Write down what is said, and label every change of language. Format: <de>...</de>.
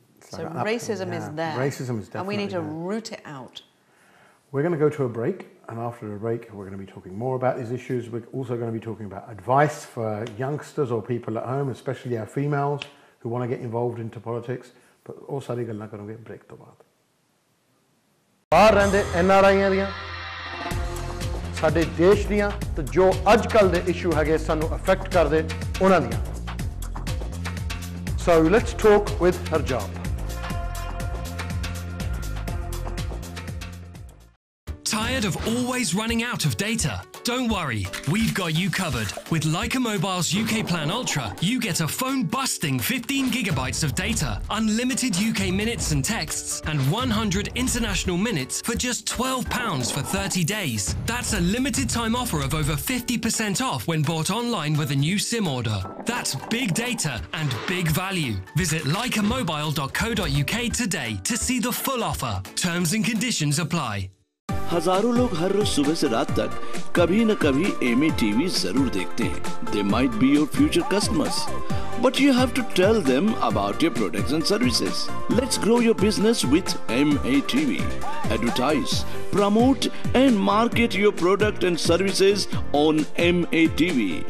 <en>So racism is there. Racism is definitely and we need to there. root it out. We're going to go to a break, and after the break we're going to be talking more about these issues. We're also going to be talking about advice for youngsters or people at home, especially our females who want to get involved into politics.</en> <pa>But ਉਹ ਸਾਰੀ ਗੱਲਾਂ ਕਰਾਂਗੇ break ਤੋਂ ਬਾਅਦ। ਬਾਹਰ ਰਹਿੰਦੇ NRIਆਂ ਦੀਆਂ, ਸਾਡੇ ਦੇਸ਼ ਦੀਆਂ ਤੇ ਜੋ ਅੱਜ ਕੱਲ ਦੇ ਇਸ਼ੂ ਹੈਗੇ ਸਾਨੂੰ ਅਫੈਕਟ ਕਰਦੇ ਉਹਨਾਂ ਦੀਆਂ।</pa> <en>So let's talk with Harjap. Tired of always running out of data? Don't worry, we've got you covered. With Leica Mobile's UK Plan Ultra, you get a phone-busting 15 gigabytes of data, unlimited UK minutes and texts, and 100 international minutes for just £12 for 30 days. That's a limited-time offer of over 50% off when bought online with a new SIM order. That's big data and big value. Visit leicamobile.co.uk today to see the full offer. Terms and conditions apply.</en> <hi>हजारों लोग हर रोज सुबह से रात तक कभी न कभी MA TV जरूर देखते हैं।</hi> <en>They might be your future customers, but you have to tell them about your products and services. Let's grow your business with MA TV. Advertise, promote and market your product and services on MA TV.</en>